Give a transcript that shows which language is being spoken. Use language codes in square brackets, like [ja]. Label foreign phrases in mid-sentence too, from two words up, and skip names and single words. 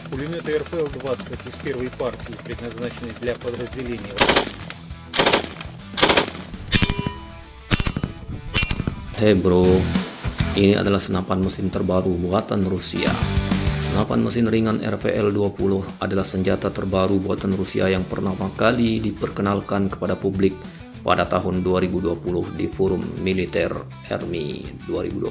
[ru] Пулеметы РПЛ-20 из первой партии, предназначены для подразделений. [en] Hey bro, [id] ini adalah senapan mesin terbaru buatan Rusia. Senapan mesin ringan RVL-20 adalah senjata terbaru buatan Rusia yang pertama kali diperkenalkan kepada publik pada tahun 2020 di Forum Militer Army 2020.